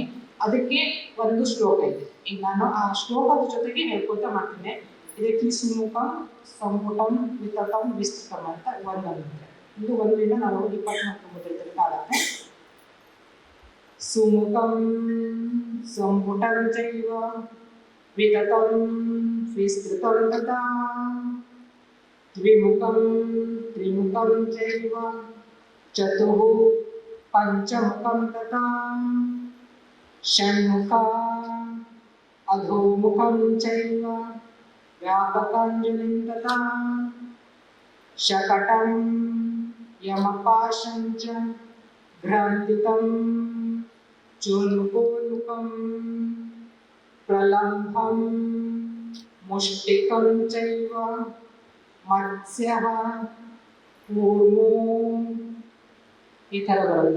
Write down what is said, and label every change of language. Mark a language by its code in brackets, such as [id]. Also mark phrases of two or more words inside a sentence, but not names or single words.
[kn] ಅದಕ್ಕೆ ಒಂದು ಶ್ಲೋಕ ಇದೆ. ಈಗ ನಾನು ಆ ಶ್ಲೋಕದ ಜೊತೆಗೆ ಹೇಳ್ಕೊಳ್ತಾ ಮಾಡ್ತೀನಿ. ಇದಕ್ಕೆ ಸುಮುಖಂ, ಸಂಪುಟಂ, ವಿತತಂ, ವಿಸ್ತೃತಂ ಅಂತ ಒಂದು ಮುದ್ರೆ. ಇದು 1 ರಿಂದ ನಾವು 24 ಮುದ್ರೆ ತನಕ ಆಗುತ್ತೆ. [sa] ಸುಮುಖಂ ಸಂಪುಟಂ ಚೈವ ವಿತತಂ ವಿಸ್ತೃತಂ ತಥಾ ದ್ವಿಮುಖಂ ತ್ರಿಮುಖಂ ಚೈವ ಚತುಃ ಪಂಚಮುಖಂ ತಥಾ ಷಣ್ಮುಖಂ ಅಧೋಮುಖಂ ಚೈವ ವ್ಯಾಪಕಾಂಜಲಿಂ ತಥಾ ಶಕಟಂ ಯಮಪಾಶಂ ಚ ಭ್ರಾಂತಿಕಂ ಚೋನ್ಮುಖೋನ್ಮುಖಂ ಪ್ರಲಂಬಂ ಮುಷ್ಟಿಕಂ ಚೈವ ಮತ್ಸ್ಯಃ ಕೂರ್ಮೋ [kn] ಈ ಥರ ಬರುತ್ತೆ.